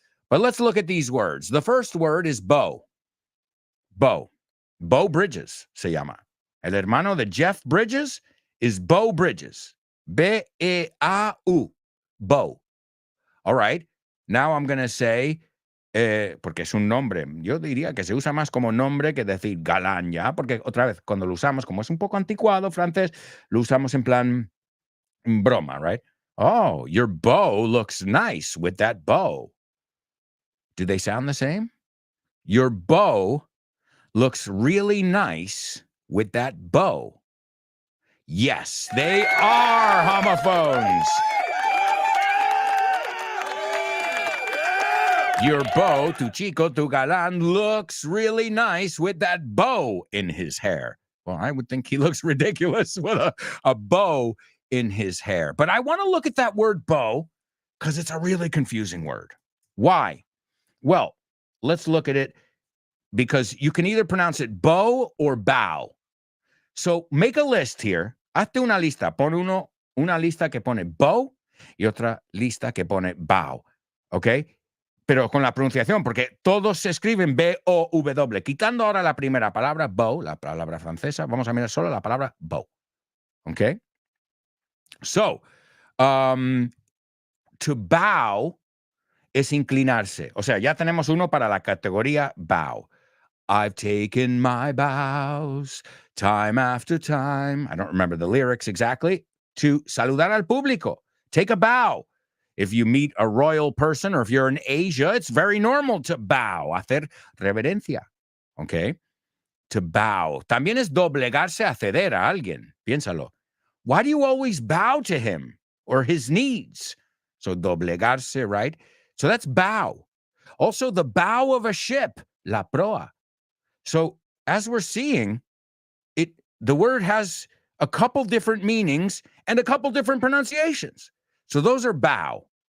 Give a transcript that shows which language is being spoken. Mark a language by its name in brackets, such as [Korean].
[English] But let's look at these words. The first word is Bo. Bo Bridges [Spanish] se llama. El hermano de Jeff Bridges is Bo Bridges. [English] B-E-A-U. Bo. All right. Now I'm going to say [Spanish] porque es un nombre. Yo diría que se usa más como nombre que decir galán, ¿ya? Porque otra vez, cuando lo usamos, como es un poco anticuado francés, lo usamos en plan broma, right? [English] Oh, your bow looks nice with that bow. Do they sound the same? Your bow looks really nice with that bow. Yes, they are homophones. Your beau, tu chico, tu galán, looks really nice with that bow in his hair. Well, I would think he looks ridiculous with a bow in his hair. But I want to look at that word bow because it's a really confusing word. Why? Well, let's look at it because you can either pronounce it bow or bow. So make a list here. [Spanish] Hazte una lista. Pon una lista que pone bow y otra lista que pone bow. ¿Ok? Pero con la pronunciación, porque todos se escriben B-O-W. Quitando ahora la primera palabra, bow, la palabra francesa, vamos a mirar solo la palabra bow. ¿Ok? So, to bow es inclinarse. O sea, ya tenemos uno para la categoría bow. [English] I've taken my bows time after time. I don't remember the lyrics exactly. To [Spanish] saludar al público. [English] Take a bow. If you meet a royal person or if you're in Asia, it's very normal to bow, [Spanish] hacer reverencia. [English] Okay? To bow. [Spanish] También es doblegarse a ceder a alguien. Piénsalo. [English] Why do you always bow to him or his needs? So doblegarse, right? So that's bow. Also, the bow of a ship, [Spanish] la proa. [English] So as we're seeing, the word has a couple different meanings and a couple different pronunciations. So those are bow.